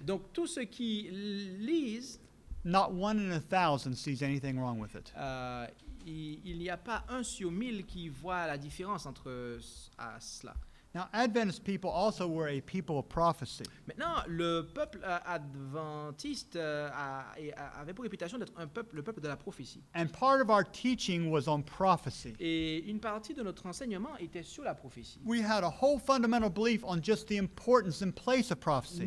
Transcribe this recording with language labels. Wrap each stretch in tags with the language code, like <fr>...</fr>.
<fr>Donc tous ceux qui lisent,</fr> <en>not 1 in 1,000 sees anything wrong with it.</en> <fr>il n'y a pas 1 sur 1000 qui voit la différence entre cela.</fr> <en>Now, Adventist people also were a people of prophecy.</en> <fr>Maintenant, le peuple adventiste avait pour réputation d'être le peuple de la prophétie.</fr> <en>And part of our teaching was on prophecy.</en> <fr>Et une partie de notre enseignement était sur la prophétie.</fr> <en>We had a whole fundamental belief on just the importance and place of prophecy.</en>